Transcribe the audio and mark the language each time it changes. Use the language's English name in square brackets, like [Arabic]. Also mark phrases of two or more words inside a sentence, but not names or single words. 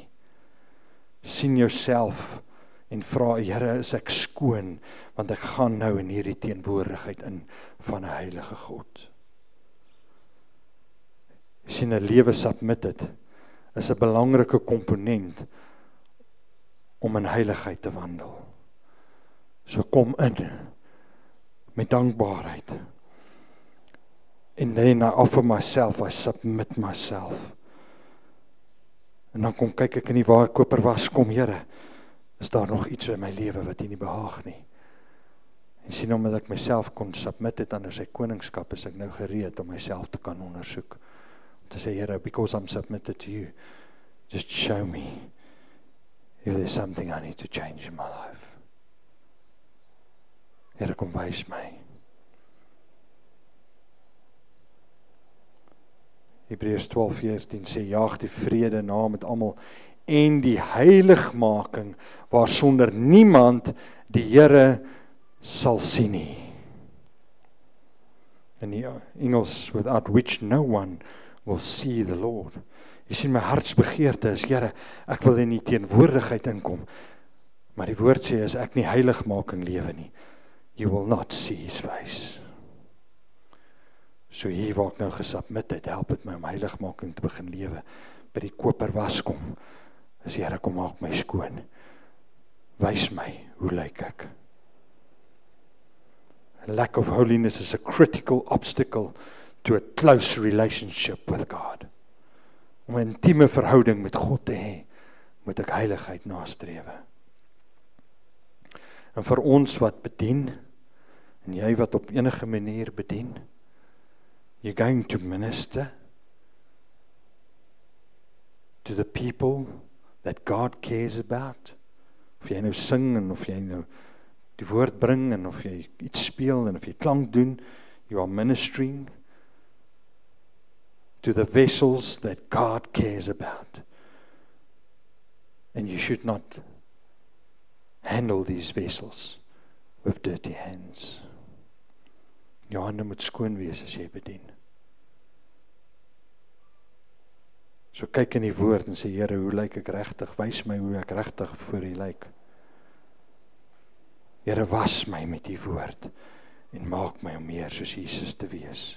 [Afrikaans] Sien jouself en vra, Here, is ek skoon, want ek gaan nou in hierdie teenwoordigheid in van 'n heilige God. Sien, 'n lewe submitted is 'n belangrike komponent om in heiligheid te wandel. So kom in met dankbaarheid. [English] And then I offer myself, I submit myself. [Afrikaans] En dan kyk ek in die waar koper was, kom Here, is daar nog iets in my lewe wat U nie behaag nie. En sien, omdat ek myself kon submit het aan sy koningskap, is ek nou gereed om myself te kan ondersoek. Om te sê, Here, [English] because I'm submitted to you, just show me if there's something I need to change in my life. [Afrikaans] Here, kom wys my. Hebreërs 12:14 sê, jaag die vrede na met almal en die heiligmaking waarsonder niemand die Here sal sien nie. In die Engels, [English] without which no one will see the Lord. [Afrikaans] Jy sien, my hartsbegeerte is, Here, ek wil in die teenwoordigheid inkom. Maar die woord sê, as ek nie heiligmaking lewe nie, [English] you will not see his face. [Afrikaans] So hier waar ek nou gesubmit het, help het my om heiligmaking te begin lewe. By die koper waskom, is Here, kom maak my skoon. Wys my, hoe lyk ek? [English] A lack of holiness is a critical obstacle to a close relationship with God. [Afrikaans] Om 'n intieme verhouding met God te hê, moet ek heiligheid nastrewe. En vir ons wat bedien, en jy wat op enige manier bedien, [English] you're going to minister to the people that God cares about. [Afrikaans] Of jy nou sing, en of jy nou die woord bring, en of jy iets speel, en of jy klank doen, [English] you are ministering to the vessels that God cares about. And you should not handle these vessels with dirty hands. [Afrikaans] Jou hande moet skoon wees as jy bedien. So kyk in die woord en sê, Here, hoe lyk ek regtig? Wys my hoe ek regtig voor U lyk. Here, was my met die woord en maak my om meer soos Jesus te wees.